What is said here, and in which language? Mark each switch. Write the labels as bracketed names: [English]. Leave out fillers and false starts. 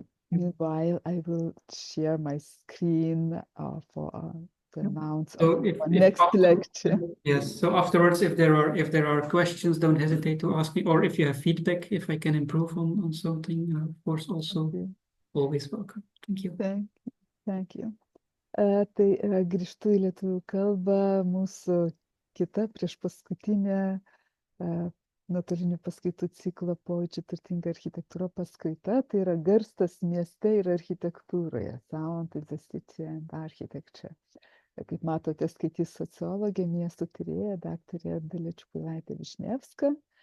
[English] Meanwhile, I will share my screen for the announce of the next lecture. Yes. So afterwards, if there are questions, don't hesitate to ask me, or if you have feedback, if I can improve on something, of course, also always welcome. Thank you. Thank you. [Lithuanian] Tai grįžtu į lietuvių kalbą. Mūsų kita priešpaskutinė nuotolinių paskaitų ciklo Pojūčių turtinga architektūra paskaita. Tai yra garsas mieste ir architektūroje. [English] Sound in the city and architecture. [Lithuanian] Kaip matote, skaitys sociologė, miesto tyrėja, daktarė Dalia Višnevska.